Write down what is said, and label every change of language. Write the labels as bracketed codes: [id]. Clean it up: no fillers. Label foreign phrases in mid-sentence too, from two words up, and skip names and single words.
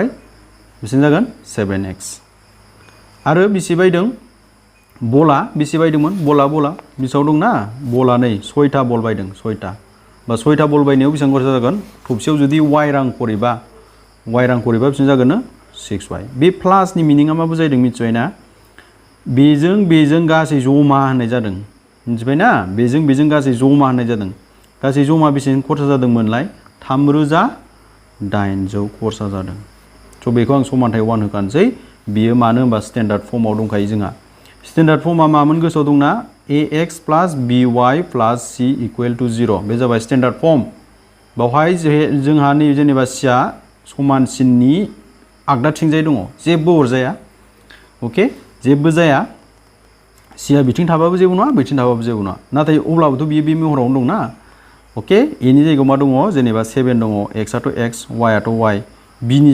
[brx] बेसेबां जागोन 7x आरो बेसे बायदों बला बेसे बायदोंमोन बला बेसेबां दंना बला नै 6था बल बायदों 6था बा 6था बल बायनायाव बेसेबां खरसा जागोन थोबसेयाव जुदि y रां करिबा बेसेबां जागोन 6y बे प्लासनि मिनिङा मा बुजायदों मिथिबायना बेजों गासै जमा होननाय जादों मिथिबायना बेजों गासै जमा होननाय जादों गासै जमा बेसेबां खरसा जादोंमोनलाय 3800 खरसा जादों स' बेखौ आं समानथाय 1 होखानोसै बियो मानो होनबा स्टेन्डार्ड फर्माव दंखायो जोंहा स्टेन्डार्ड फर्मा मामोन गोसोआव दंना [en] ax plus by plus c equal to 0 [brx] बे जाबाय [en] standard form [brx] बावहाय जोंहा नै जेनेबा c आ समानसिननि आगदाथिंजाय दङ जेबो अरजाया अके जेबो जाया c आ बिथिं थाबाबो जेबो नङा बिथिं थाबाबो जेबो नङा नाथाय अब्लाबोथ' बियो बे महरावनो दंना अके a नि जायगायाव मा दङ जेनेबा 7 दङ x आथ' x y आथ' y b नि